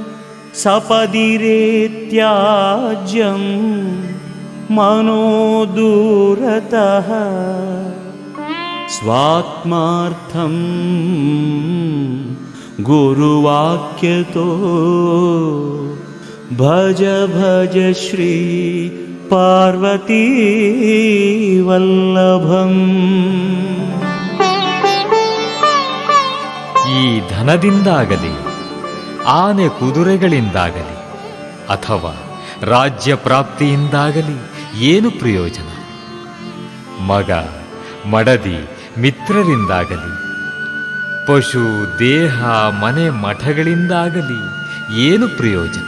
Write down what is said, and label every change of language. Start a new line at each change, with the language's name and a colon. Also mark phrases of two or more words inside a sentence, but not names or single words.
Sanskrit: सपदिरेत्याज्यं मनो दूरतः स्वात्मार्थं गुरुवाक्यतो भज भज श्री पार्वती वल्लभम्.
Kannada: ಈ ಧನದಿಂದಾಗಲಿ ಆನೆ ಕುದುರೆಗಳಿಂದಾಗಲಿ ಅಥವಾ ರಾಜ್ಯ ಪ್ರಾಪ್ತಿಯಿಂದಾಗಲಿ ಏನು ಪ್ರಯೋಜನ? ಮಗ ಮಡದಿ ಮಿತ್ರರಿಂದಾಗಲಿ ಪಶು ದೇಹ ಮನೆ ಮಠಗಳಿಂದಾಗಲಿ ಏನು ಪ್ರಯೋಜನ?